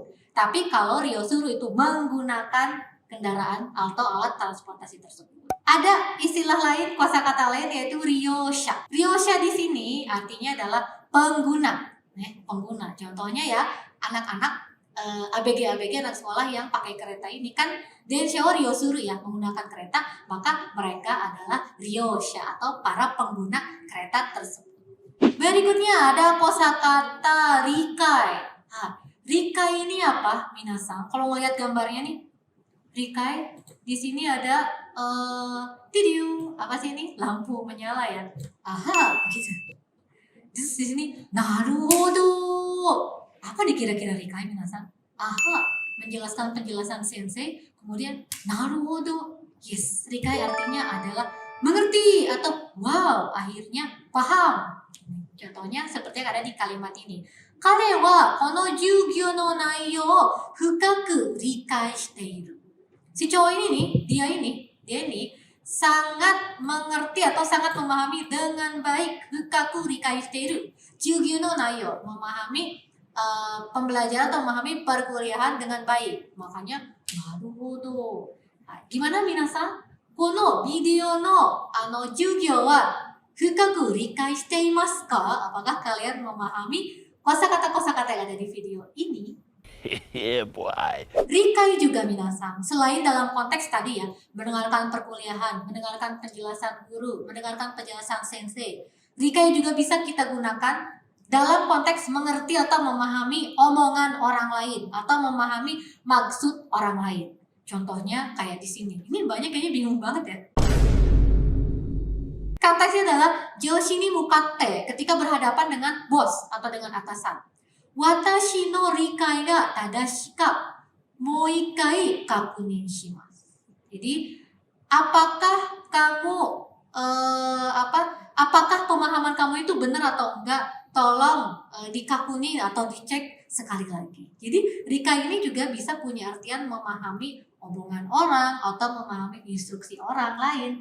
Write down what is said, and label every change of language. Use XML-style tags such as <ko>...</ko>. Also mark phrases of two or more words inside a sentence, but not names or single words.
<id>Tapi kalau ryosuru itu menggunakan kendaraan atau alat transportasi tersebut. Ada istilah lain, kosakata lain yaitu ryosha. Ryosha di sini artinya adalah pengguna. Pengguna. Contohnya ya anak-anak ABG anak sekolah yang pakai kereta ini kan</id> <ja>電車を利用する</ja> <id>ya, menggunakan kereta, maka mereka adalah ryosha atau para pengguna kereta tersebut. Berikutnya ada kosakata rikai. Rikai ini apa minasang? Kalau melihat gambarnya nih, rikai di sini ada apa sih ini? Lampu menyala ya. Gitu. Terus di sini naruhodo. Apa dikira-kira rikai minasang? Menjelaskan penjelasan sensei, kemudian naruhodo. Yes, rikai artinya adalah mengerti atau wow, akhirnya paham. Contohnya seperti yang ada di kalimat ini.</id> <ja>彼はこの授業の内容を深く理解している.</ja> <id>Si cowok ini nih, dia ini sangat mengerti atau sangat memahami dengan baik</id> <ja>深く理解している. 授業の内容,</ja> <id>memahami pembelajaran atau memahami perkuliahan dengan baik. Makanya naruhodo. Gimana minasang?</id> <ja>このビデオの授業は深く理解していますか?</ja> <id>Apakah kalian memahami kosakata-kosakata yang ada di video ini?</id> <en>Yeah, boy.</en> <id>Rikai juga minasang, selain dalam konteks tadi ya, mendengarkan perkuliahan, mendengarkan penjelasan guru, mendengarkan penjelasan sensei. Rikai juga bisa kita gunakan dalam konteks mengerti atau memahami omongan orang lain atau memahami maksud orang lain. Contohnya kayak di sini. Ini banyak kayaknya bingung banget ya. Konteksnya adalah</id> <ja>上司に向かって</ja> <id>ketika berhadapan dengan bos atau dengan atasan.</id> <ja>私の理解が正しいかもう一回確認します.</ja> <id>Jadi, apakah kamu apakah pemahaman kamu itu benar atau enggak? Tolong dikakunin atau dicek sekali lagi. Jadi, rikai ini juga bisa punya artian memahami omongan orang atau memahami instruksi orang lain.</id>